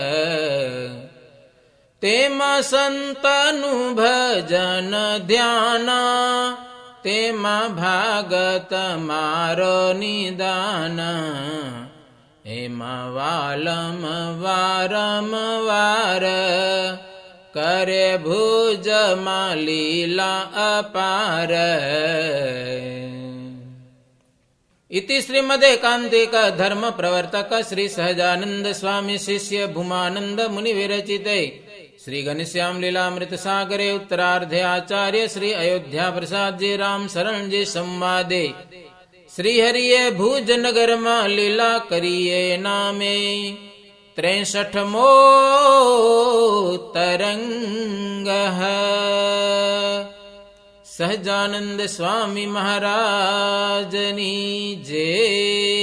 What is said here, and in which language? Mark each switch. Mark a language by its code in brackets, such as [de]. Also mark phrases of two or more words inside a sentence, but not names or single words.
[gu] તેમાં સંતનું ભજન ધ્યાન, તેમાં ભાગ તમારો નિદાન. એમાં વાલમ વારંવાર, કરે ભુજમાં લીલા અપાર. [sa] इति श्रीमदेकान्तिक धर्म प्रवर्तक श्री सहजानंद स्वामी शिष्य भूमानंद मुनि विरचिते श्री घनश्याम लीलामृत सागरे उत्तरार्धे आचार्य श्री अयोध्या प्रसाद जी राम शरण जी संवादे [gu] શ્રી હરિયે ભુજ નગર મેં લીલા કરિએ નામે 63મો તરંગ સહજાનંદ સ્વામી મહારાજની જય।